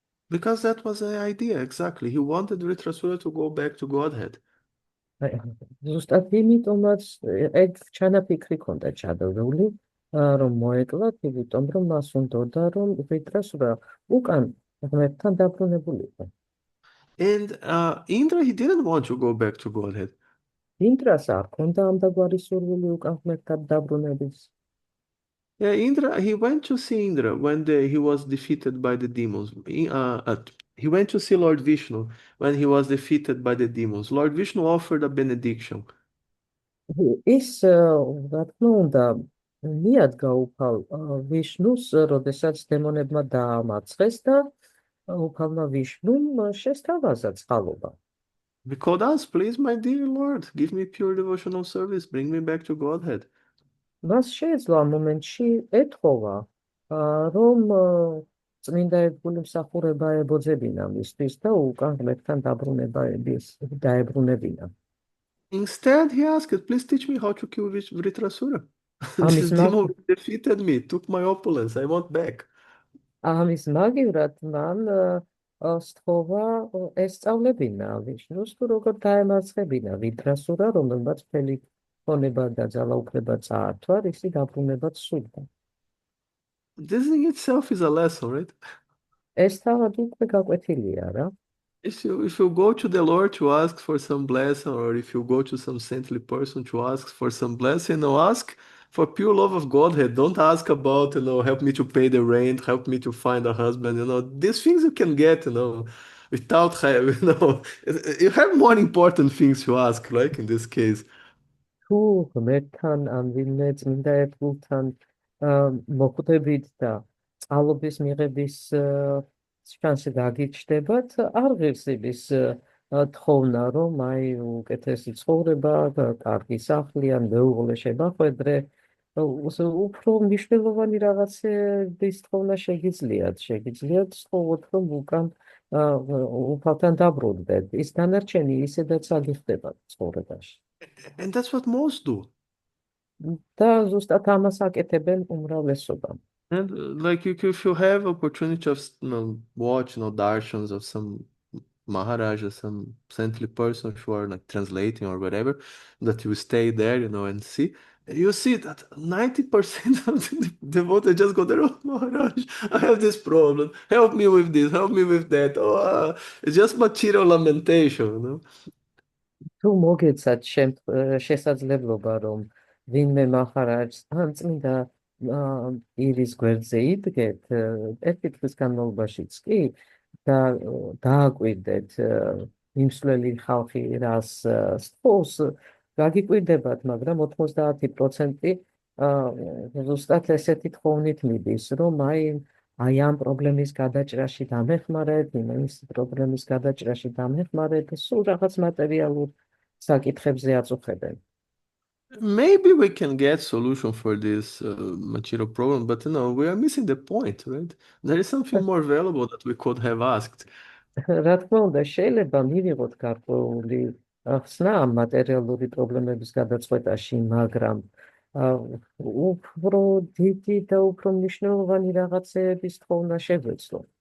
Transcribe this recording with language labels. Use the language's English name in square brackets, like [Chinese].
[English] Because that was the idea, exactly. He wanted Vritrasura to go back to Godhead. [Georgian] ზუსტად იმიტომაც ეგ ჩანაფიქრი ჰქონდა ჩადებული, რომ მოეკლათ, იმიტომ რომ მას უნდოდა, რომ ვრიტრასურა უკან ღმერთთან დაბრუნებულიყო. [English] And Indra, he didn't want to go back to Godhead. [Georgian] ინდრას არ ჰქონდა ამდაგვარი სურვილი უკან ღმერთთან დაბრუნების. [English] Yeah, Indra, he went to see Indra when he was defeated by the demons. He went to see Lord Vishnu when he was defeated by the demons. Lord Vishnu offered a benediction. [Georgian] ის რა თქმა უნდა მიადგა უფალ ვიშნუს, როდესაც დემონებმა დაამარცხეს და უფალმა ვიშნუმ შესთავაზა წყალობა. [English] Because us, please, my dear Lord, give me pure devotional service, bring me back to Godhead. [Georgian] მას შეეძლო ამ მომენტში ეთხოვა, რომ წმინდა ერთგული მსახურება ებოძებინა მისთვის და უკან ღმერთთან დაებრუნებინა. [English] Instead, he asked, please teach me how to kill Vritrasura. This demon defeated me, took my opulence, I want back. [Georgian] ამის მაგივრად მან სთხოვა ესწავლებინა ვიშნუს, თუ როგორ დაემარცხებინა ვრიტრასურა, რომელმაც მთელი ქონება და ძალაუფლება წაართვა, ისი დაბრუნებაც სურდა. [English] This in itself is a lesson, right? [Georgian] ეს თავად უკვე გაკვეთილია რა. [English] If you go to the Lord to ask for some blessing, or if you go to some saintly person to ask for some blessing, ask for pure love of Godhead. Don't ask about, help me to pay the rent, help me to find a husband. These things you can get, without having, you have more important things to ask, like in this case. [Georgian] თუ ღმერთთან ან ვინმე წმინდა ერთგულთან მოხვდებით და წყალობის მიღების შანსი გაგიჩნდებათ, არ ღირს იმის თხოვნა, რომ აი უკეთესი ცხოვრება, კარგი სახლი ან მეუღლე შემახვედრე, უფრო მნიშვნელოვანი რაღაცების თხოვნა შეგიძლიათ სთხოვოთ, რომ უკან უფალთან დაბრუნდეთ. ის დანარჩენი ისედაც აგიხდება ცხოვრებაში. [English] And that's what most do. [Georgian] და ზუსტად ამას აკეთებენ უმრავლესობა. [English] And like if you have opportunity of watch darshans of some Maharaj or some saintly person who are like translating or whatever, that you stay there, and see, you see that 90% of the devotees just go there, oh Maharaj, I have this problem, help me with this, help me with that. Oh, it's just material lamentation, [Georgian] თუ მოგეცათ შესაძლებლობა, რომ ვინმე მაჰარაჯს ან წმინდა ირის გვერდზე იდგეთ, ერთი თვის განმავლობაშიც კი და დააკვირდეთ მიმსვლელი ხალხი რას სთხოვს, გაგიკვირდებათ, მაგრამ 90% ზუსტად ესეთი თხოვნით მიდის, რომ აი აი ამ პრობლემის გადაჭრაში დამეხმარეთ, იმის პრობლემის გადაჭრაში დამეხმარეთ, სულ რაღაც მატერიალურ საკითხებზე აწუხებენ. [English] Maybe we can get solution for this material problem, but we are missing the point, right? There is something more valuable that we could have asked. [Georgian] რა თქმა უნდა, შეიძლება მივიღოთ გარკვეული ხსნა ამ მატერიალური პრობლემების გადაწყვეტაში, მაგრამ უფრო დიდი და უფრო მნიშვნელოვანი რაღაცეების თხოვნა შეგვეცდო.